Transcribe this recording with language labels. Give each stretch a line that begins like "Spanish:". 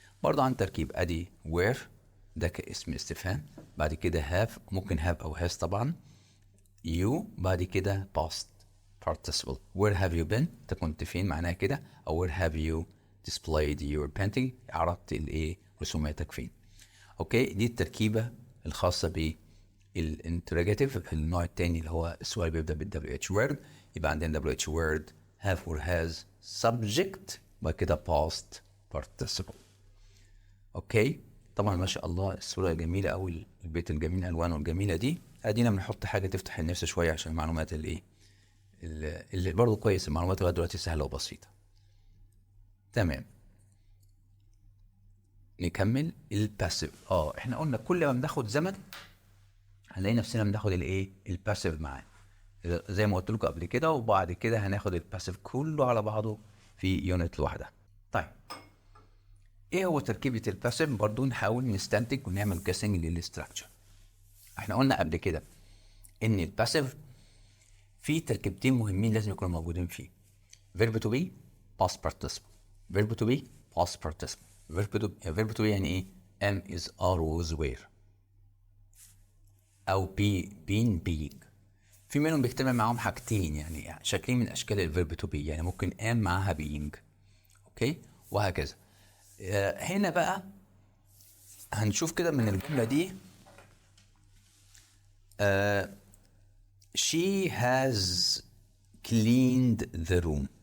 Arabic: برضه عن تركيب ادي where ده كاسم استفهام، بعد كده have ممكن have او has طبعا، you بعد كده past participle
English: where have you been
Arabic: انت كنت فين معناها كده، او
English: where have you displayed your painting
Arabic: عرضت الايه رسوماتك فين. اوكي، دي التركيبه الخاصه بالانتروجاتيف النوع الثاني اللي هو السؤال بيبدا بال WH word. يبقى عندنا
English: WH word have or has subject
Arabic: بعد كده
English: past participle.
Arabic: اوكي، طبعا ما شاء الله الصوره جميله قوي، البيت الجميل الوانه الجميله دي. ادينا بنحط حاجه تفتح النفس شويه عشان المعلومات اللي برضه كويس، المعلومات لغايه دلوقتي سهله وبسيطه. تمام، نكمل الباسيف. احنا قلنا كل ما بناخد زمن هنلاقي نفسنا بناخد الايه الباسيف معاه زي ما قلت لكم قبل كده، وبعد كده هناخد الباسيف كله على بعضه في يونت لوحدها. طيب ايه هو تركيبه الباسيف؟ برضه نحاول نستنتج ونعمل جاسنج للاستراكشر. احنا قلنا قبل كده ان الباسيف في تركيبتين مهمين لازم يكونوا موجودين فيه: verb to be past participle.
English: verb to be past participle. verb to be
Arabic: يعني ايه؟
English: am is are was were، او be been being.
Arabic: في منهم بيجتمع معاهم حاجتين يعني شكلين من اشكال الverb to be، يعني ممكن am معاها being. اوكي، وهكذا. هنا بقى هنشوف كده من الجملة دي
English: she has cleaned the room.